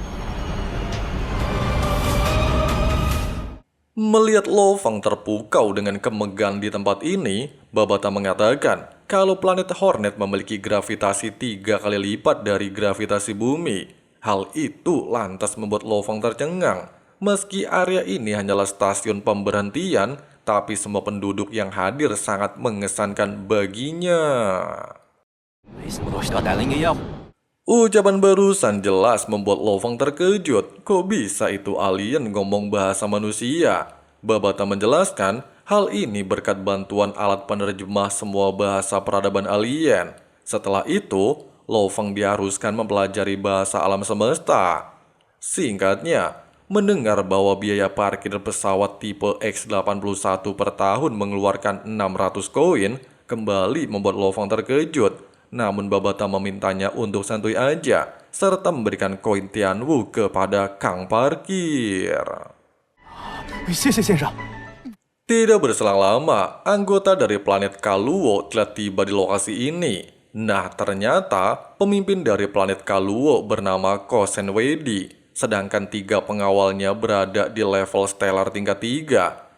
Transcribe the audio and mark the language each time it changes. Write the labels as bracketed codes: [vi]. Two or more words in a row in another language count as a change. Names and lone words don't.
[id] Melihat Lo Feng terpukau dengan kemegahan di tempat ini, Babata mengatakan kalau planet Hornet memiliki gravitasi 3 kali lipat dari gravitasi bumi. Hal itu lantas membuat Lo Feng tercengang. Meski area ini hanyalah stasiun pemberhentian, tapi semua penduduk yang hadir sangat mengesankan baginya. [zh] 没什么东西要带了应该要。 [id] Ucapan barusan jelas membuat Lo Feng terkejut. Kok bisa itu alien ngomong bahasa manusia? Babata menjelaskan hal ini berkat bantuan alat penerjemah semua bahasa peradaban alien. Setelah itu, Lo Feng diharuskan mempelajari bahasa alam semesta. Singkatnya, mendengar bahwa biaya parkir pesawat tipe X-81 per tahun mengeluarkan 600 koin, kembali membuat Lo Feng terkejut. Namun Babata memintanya untuk santuy aja, serta memberikan koin Tianwu kepada Kang Parkir. [zh] 谢谢先生。 [id] Tidak berselang lama, anggota dari planet Kaluo telah tiba di lokasi ini. Nah, ternyata pemimpin dari planet Kaluo bernama Kosen Wedi, sedangkan 3 pengawalnya berada di level stellar tingkat 3.